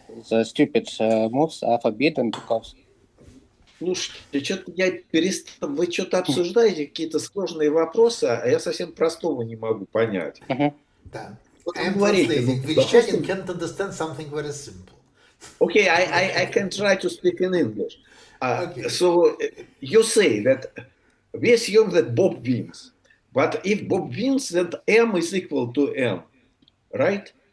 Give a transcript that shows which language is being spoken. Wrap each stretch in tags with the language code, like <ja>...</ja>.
<en>The stupid moves are forbidden because.</en> <ru>Слушайте, что-то я перестал. Вы что-то обсуждаете, какие-то сложные вопросы, а я совсем простого не могу понять.</ru> <en>Да. I'm translating. Vishchatin can't understand something very simple. Okay, I can try to speak in English. Okay. So you say that we assume that Bob wins, but if Bob wins, then M is equal to M, right?</en>